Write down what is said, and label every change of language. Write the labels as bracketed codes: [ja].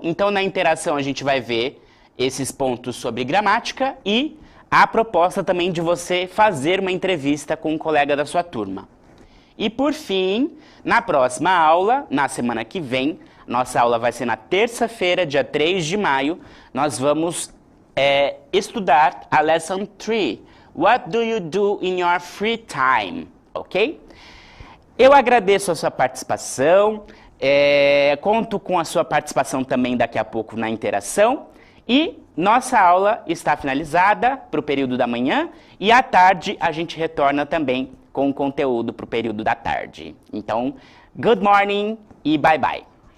[pt] Então, na interação, a gente vai ver esses pontos sobre gramática e a proposta também de você fazer uma entrevista com um colega da sua turma. E por fim, na próxima aula, na semana que vem, nossa aula vai ser na terça-feira, dia 3 de maio, nós vamos estudar a Lesson 3. [en] What do you do in your free time? Ok? [pt] Eu agradeço a sua participação, conto com a sua participação também daqui a pouco na interação. E nossa aula está finalizada para o período da manhã e à tarde a gente retorna também com o conteúdo para o período da tarde. Então, [en] good morning [pt] e [en] bye bye.